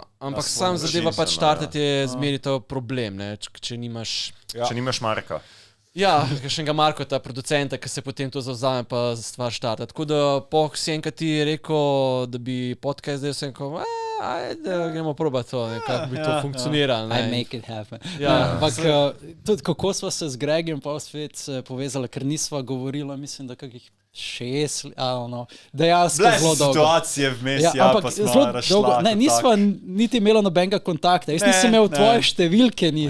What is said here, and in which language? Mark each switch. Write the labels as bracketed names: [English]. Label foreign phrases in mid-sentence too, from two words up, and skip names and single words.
[Slovenian] Ampak sam zadeva štartati je zmeri to problem, če nimaš Marka. Ja, kakšnega Markota, producenta, ki se potem to zavzame pa stvar štarta. Tako da si enkrat ti rekel, da bi podcast zdaj sem rekel, ajde, gremo probati to, kako bi to funkcioniralo. [English] I make it happen. [Slovenian] Ampak tudi kako sva se z Gregom pa spet povezala, ker nisva govorila, mislim, da kakih 6, dejansko zelo dolgo. Situacije vmes, pa smo rašla. Ne, nisva niti imela nobenega kontakta. Jaz nisem imel tvoje številke niti.